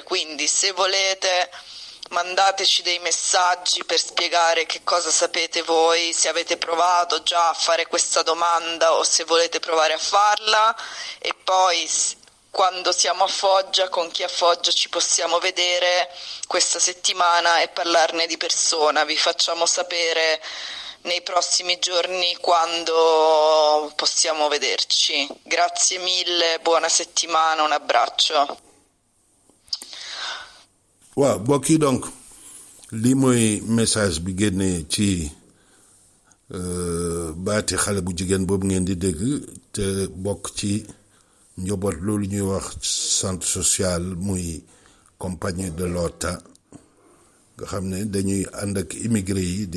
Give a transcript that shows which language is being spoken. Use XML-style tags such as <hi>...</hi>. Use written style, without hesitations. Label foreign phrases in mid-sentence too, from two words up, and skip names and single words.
<it>Quindi se volete mandateci dei messaggi per spiegare che cosa sapete voi, se avete provato già a fare questa domanda o se volete provare a farla, e poi quando siamo a Foggia, con chi a Foggia ci possiamo vedere questa settimana e parlarne di persona. Vi facciamo sapere nei prossimi giorni quando possiamo vederci. Grazie mille, buona settimana, un abbraccio.</it> <wo>waaw mbokk yi donc lii mooy message bi génnee ci baati xale bu jigéen boobu ngeen di dégg te bokk ci njaboot loolu ñuy wax</wo> <fr>centre social</fr> <wo>muy compagnie de l'OTA nga xam ne dañuy ànd ak immigré yi di</wo>